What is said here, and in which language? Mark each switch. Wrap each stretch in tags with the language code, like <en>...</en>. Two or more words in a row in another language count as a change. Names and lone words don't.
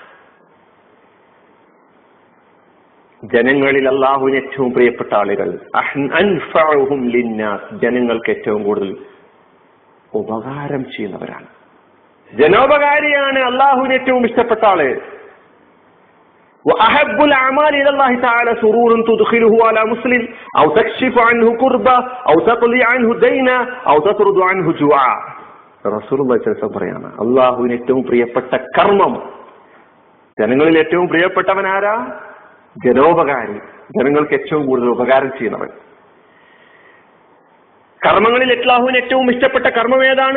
<ml>ജനങ്ങളിൽ അല്ലാഹുവിന് ഏറ്റവും പ്രിയപ്പെട്ട ആളുകൾ,</ml> <ar>أنفعهم للناس,</ar> <ml>ജനങ്ങൾക്ക് ഏറ്റവും കൂടുതൽ ഉപകാരം ചെയ്യുന്നവരാണ്. ജനോപകാരിയാണ് അള്ളാഹുവിന് ഏറ്റവും ഇഷ്ടപ്പെട്ട ആള്.</ml> <ar>وأحب الأعمال إلى الله تعالى سرور تدخله على مسلم أو تكشف عنه كربة أو تقضي عنه دينا أو تطرد عنه جوعا. رسول الله صلى الله عليه وسلم</ar> <ml>പറയാണ്, അള്ളാഹുവിന് ഏറ്റവും പ്രിയപ്പെട്ട കർമ്മം, ജനങ്ങളിൽ ഏറ്റവും പ്രിയപ്പെട്ടവൻ ആരാ? ജനോപകാരി, ജനങ്ങൾക്ക് ഏറ്റവും കൂടുതൽ ഉപകാരം ചെയ്യുന്നവൻ. കർമ്മങ്ങളിൽ അല്ലാഹുവിന് ഏറ്റവും ഇഷ്ടപ്പെട്ട കർമ്മം ഏതാണ്?</ml>